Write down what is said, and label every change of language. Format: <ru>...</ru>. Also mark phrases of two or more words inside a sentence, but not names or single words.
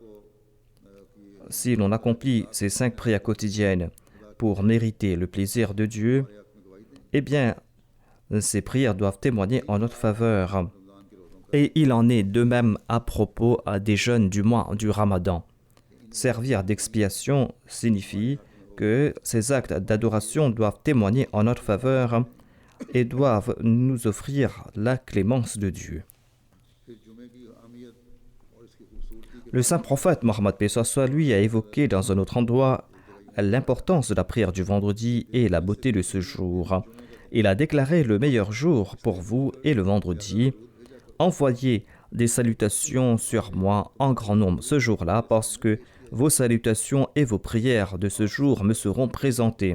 <fr>Si l'on accomplit ces 5 prières quotidiennes pour mériter le plaisir de Dieu, eh bien, ces prières doivent témoigner en notre faveur. Et il en est de même à propos des jeûnes du mois du Ramadan. Servir d'expiation signifie que ces actes d'adoration doivent témoigner en notre faveur et doivent nous offrir la clémence de Dieu.</fr> <hi>फिर जुमे की अहमियत और इसकी खूबसूरती के</hi> <fr>Le saint prophète Mohammed paix soit lui a évoqué dans un autre endroit l'importance de la prière du vendredi et la beauté de ce jour. Il a déclaré le meilleur jour pour vous est le vendredi. Envoyez des salutations sur moi en grand nombre ce jour-là parce que vos salutations et vos prières de ce jour me seront présentées.</fr>